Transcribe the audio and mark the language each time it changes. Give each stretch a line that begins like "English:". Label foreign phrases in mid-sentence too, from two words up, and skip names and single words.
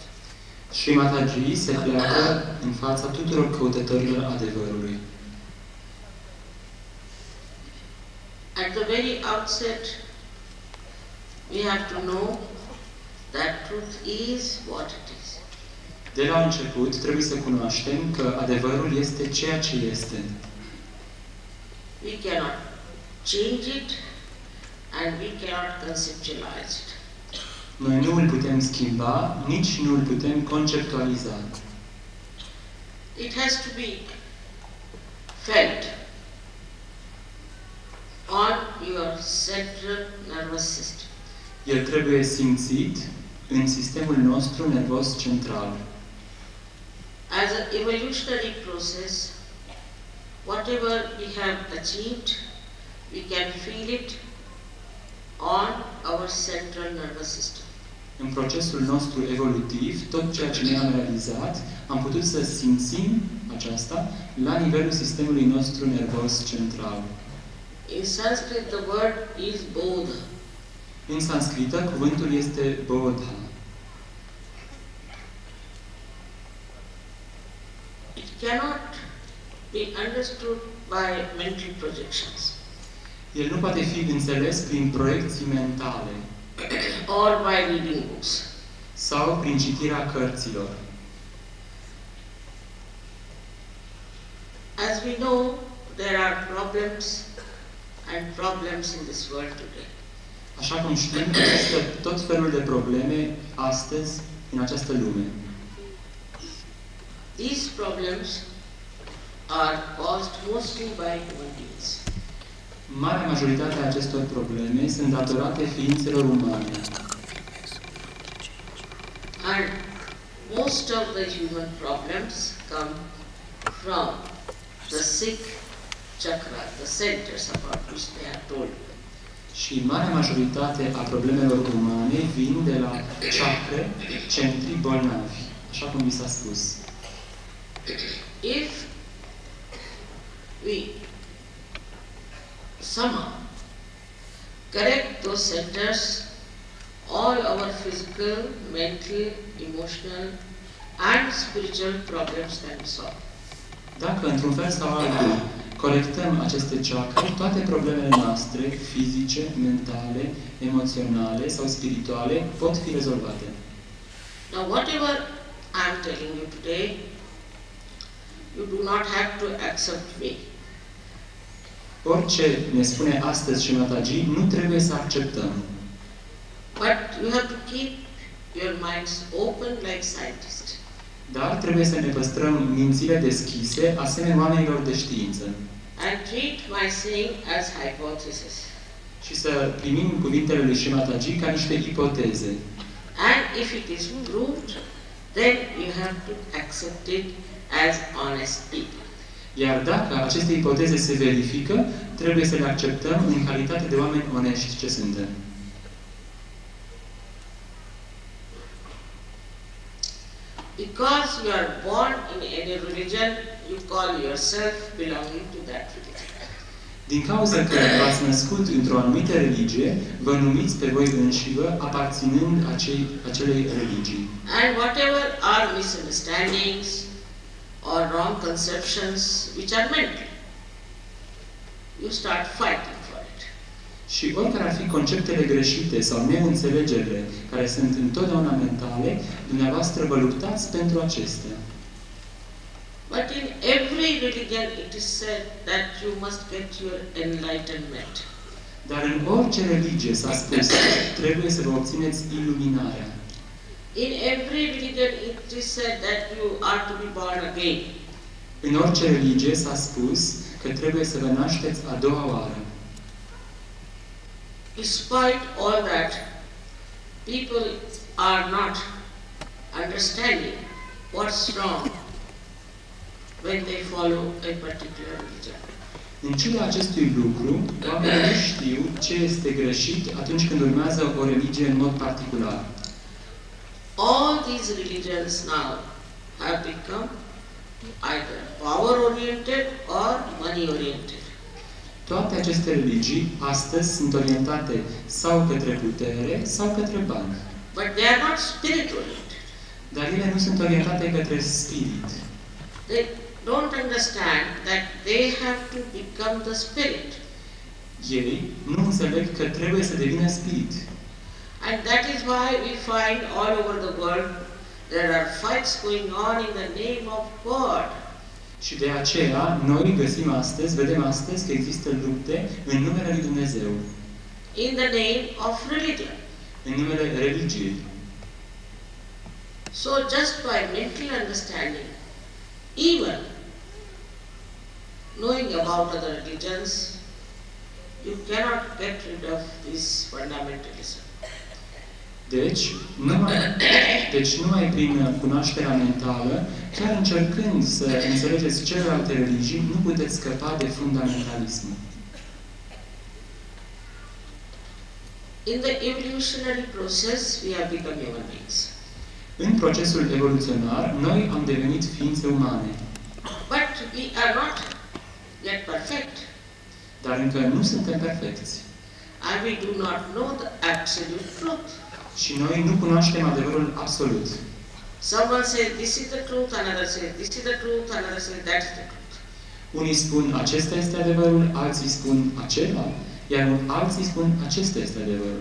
Romanian: Shri Mataji se pleacă în fața tuturor căutătorilor adevărului.
English: At the very outset, we have to know that truth is what it is.
Romanian: De la început, trebuie să cunoaștem că adevărul este ceea ce este.
English: We cannot change it and we cannot conceptualize it.
Romanian: Noi nu îl putem schimba, nici nu îl putem conceptualiza.
English: It has to be felt on your central nervous system.
Romanian: El trebuie simțit în sistemul nostru nervos central.
English: As an evolutionary process, whatever we have achieved, we can feel it on our central nervous system.
Romanian: În procesul nostru evolutiv, tot ceea ce ne-am realizat, am putut să simțim aceasta la nivelul sistemului nostru nervos central.
English: In Sanskrit, the word is bodha.
Romanian: În sanscrită, cuvântul este bodha.
English: It cannot be understood by mental projections
Romanian: El nu poate fi înțeles prin proiecții mentale
English: or by reading books.
Romanian: sau prin citirea cărților.
English: As we know, there are problems in this world today.
Romanian: Așa cum știm, există tot felul de probleme astăzi în această lume.
English: These problems are caused mostly by human beings.
Romanian: Marea majoritate a acestor probleme sunt datorate ființelor umane.
English: And most of the human problems come from the sick chakra, the centers about which they are told.
Romanian: Și marea majoritate a problemelor umane vin de la chakre, centri bolnavi, așa cum vi s-a spus.
English: If we somehow correct those centers, all our physical, mental, emotional and spiritual problems can be solved.
Romanian: Dacă, într-un fel sau altul, corectăm aceste chakre, toate problemele noastre, fizice, mentale, emoționale sau spirituale, pot fi rezolvate.
English: Now, whatever I am telling you today, you do not have to accept me.
Romanian: Orice ne spune astăzi Shri Mataji, nu trebuie să acceptăm.
English: But you have to keep your minds open like scientists.
Romanian: Dar trebuie să ne păstrăm mințile deschise, asemenea oamenilor de știință.
English: And treat my saying as hypothesis.
Romanian: Și să primim cuvintele lui Shri Mataji ca niște ipoteze.
English: And if it is proved, then you have to accept it as honest people.
Romanian: Iar dacă aceste ipoteze se verifică, trebuie să le acceptăm în calitate de oameni onești ce suntem.
English: Because you are born in any religion, you call yourself belonging to that religion.
Romanian: Din cauza că v-ați născut într-o anumită religie, vă numiți pe voi înșivă aparținând acelei religii.
English: And whatever are misunderstandings or wrong conceptions which are mental, you start fighting for it.
Romanian: Și oricare ar fi conceptele greșite sau neînțelegerile care sunt întotdeauna mentale, dumneavoastră vă luptați pentru acestea.
English: But in every religion it is said that you must get your enlightenment.
Romanian: Dar în orice religie s-a spus, trebuie să vă obțineți iluminarea.
English: In every religion it is said that you are to be born again.
Romanian: În orice religie s-a spus că trebuie să vă nașteți a doua oară.
English: Despite all that, people are not understanding what's wrong when they follow a particular religion.
Romanian: În ciuda acestui lucru, oamenii nu știu ce este greșit atunci când urmează o religie în mod particular.
English: All these religions now have become either power-oriented or money-oriented.
Romanian: Toate aceste religii astăzi sunt orientate sau către putere sau către bani.
English: But they are not spirit-oriented.
Romanian: Dar ele nu sunt orientate către spirit.
English: They don't understand that they have to become the spirit.
Romanian: Ei nu înțeleg că trebuie să devină spirit.
English: And that is why we find all over the world there are fights going on in the name of God.
Romanian: Și de aceea noi găsim astăzi, vedem astăzi că există lupte în numele lui Dumnezeu.
English: In the name of religion.
Romanian: În numele religiei.
English: So just by mental understanding, even knowing about other religions, you cannot get rid of this fundamentalism.
Romanian: Deci numai prin cunoașterea mentală, chiar încercând să înțelegeți celelalte religii, nu puteți scăpa de fundamentalism.
English: In the evolutionary process, we have become human beings.
Romanian: În procesul evoluționar, noi am devenit ființe umane.
English: But we are not yet perfect.
Romanian: Dar încă nu suntem perfecți.
English: And we do not know the absolute truth.
Romanian: Și noi nu cunoaștem adevărul absolut.
English: Someone says this is the truth, another says this is the truth, another says that is the truth.
Romanian: Unii spun acesta este adevărul, alții spun acela, iar alții spun acesta este adevărul.